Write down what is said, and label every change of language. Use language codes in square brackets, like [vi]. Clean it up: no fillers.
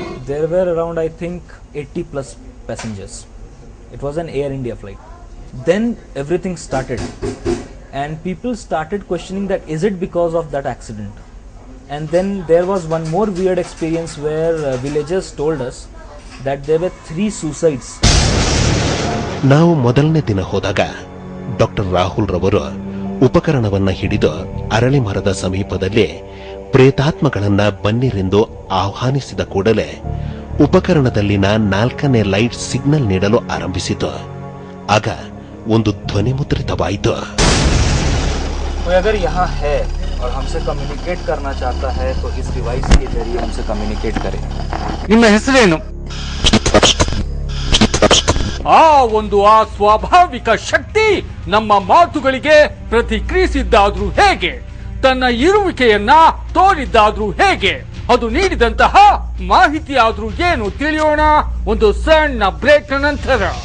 [en] There were around, I think, 80 plus passengers. It was an Air India flight. Then everything started, and people started questioning that is it because of that accident. And then there was one more weird experience where villagers told us that there were 3 suicides. [kn] ನಾವು ಮೊದಲನೇ ದಿನ ಹೋದಾಗ doctor Rahul ರವರು ಉಪಕರಣವನ್ನ ಹಿಡಿದು ಅರಳಿ ಮರದ ಸಮೀಪದಲ್ಲಿ ಪ್ರೇತಾತ್ಮಗಳನ್ನ ಬನ್ನಿರೆಂದು ಆಹ್ವಾನಿಸಿದ ಕೂಡಲೇ ಉಪಕರಣದಲ್ಲಿನ 4ನೇ ಲೈಟ್ ಸಿಗ್ನಲ್ ನೀಡಲು ಆರಂಭಿಸಿತು. ಆಗ ಒಂದು ಧ್ವನಿ ಮುದ್ರಿತವಾಯಿತು. [hi] कोई अगर यहाँ है और हमसे कम्युनिकेट करना चाहता है तो इस डिवाइस के जरिए हमसे कम्युनिकेट करे. [kn] ನಿಮ್ಮ ಹೆಸರೇನು? ಆ ಒಂದು ಸ್ವಾಭಾವಿಕ ಶಕ್ತಿ ನಮ್ಮ ಮಾತುಗಳಿಗೆ ಪ್ರತಿಕ್ರಿಯಿಸಿದ್ದಾದ್ರೂ ಹೇಗೆ, ತನ್ನ ಇರುವಿಕೆಯನ್ನ ತೋರಿದ್ದಾದ್ರೂ ಹೇಗೆ, ಅದು ನೀಡಿದಂತಹ ಮಾಹಿತಿ ಆದ್ರೂ ಏನು ತಿಳಿಯೋಣ ಒಂದು ಸಣ್ಣ ಬ್ರೇಕ್ ನಂತರ.